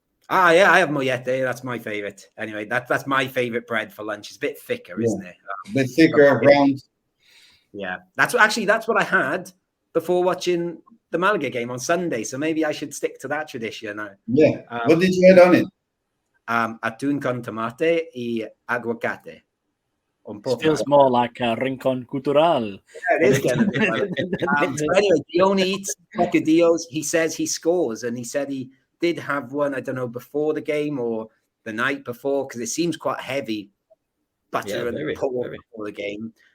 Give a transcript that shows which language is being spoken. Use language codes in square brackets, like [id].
[en] Yeah, I have mollete. That's my favorite. Anyway, that's my favorite bread for lunch. It's a bit thicker, isn't it? A bit thicker, round. Yeah, that's what I had before watching the Malaga game on Sunday. So maybe I should stick to that tradition. Yeah. What did you add on it? [es] Atún con tomate y aguacate. [en] It feels more like a rincon cultural. Yeah, it is getting a bit like it. Anyway, Dioni eats bocadillos. He says he scores, and he said he did have one, I don't know, before the game or the night before, because it seems quite heavy, butter and pork before the game.